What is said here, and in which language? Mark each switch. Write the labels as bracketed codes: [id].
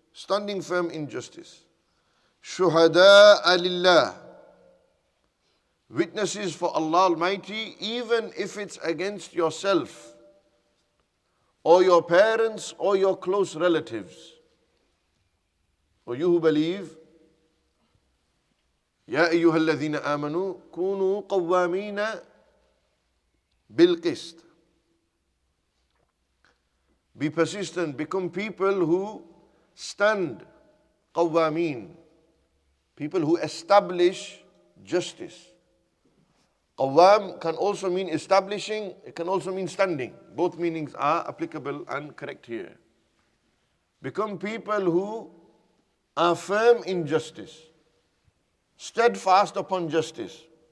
[en] Standing firm in justice. Shuhada'a lillah. Witnesses for Allah Almighty, even if it's against yourself, or your parents, or your close relatives. Or you who believe, [ar] يا أيها الذين آمنوا كونوا قوامين بالقسط. [en] Be persistent, become people who stand, قوامين, people who establish justice. Qawwam can also mean establishing, it can also mean standing. Both meanings are applicable and correct here. Become people who are firm in justice, steadfast upon justice.